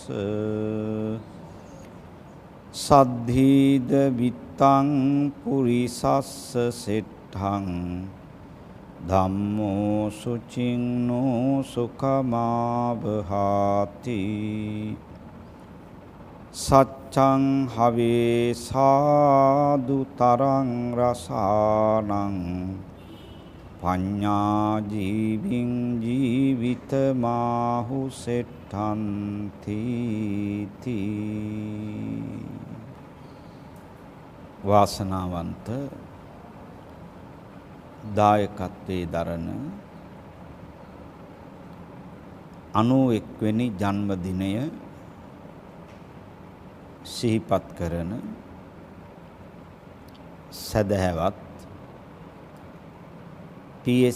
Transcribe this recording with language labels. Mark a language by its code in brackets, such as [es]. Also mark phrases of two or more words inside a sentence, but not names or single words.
[pi] සද්ධීද විත්තං පුරිසස්ස සෙට්ඨං ධම්මෝ සුචින්නෝ සුඛමාවහාති සච්ඡං හවේ සාදු තරං රසානං පඤ්ඤා ජීවින් ජීවිතමාහු සෙට්ඨන්ති [si] වාසනාවන්ත දායකත්වයේ දරන 91 වෙනි ජන්මදිනය සිහිපත් කරන සදහැවත් පී.එස්.